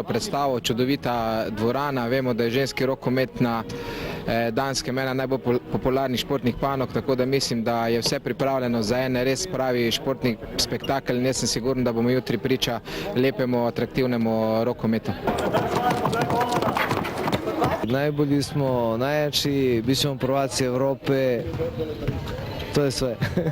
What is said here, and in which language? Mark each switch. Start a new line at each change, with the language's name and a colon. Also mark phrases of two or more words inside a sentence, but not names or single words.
Slovenian: predstavo, čudovita dvorana, vemo, da je ženski rokomet na Danskem ena najbolj popularnih športnih panog, tako da mislim, da je vse pripravljeno za en res pravi športni spektakel in jaz sem siguren, da bomo jutri priča lepemu, atraktivnemu rokometu.
Serbian: Najbolji smo, najjači, bit ćemo prvaci Evrope, to je sve.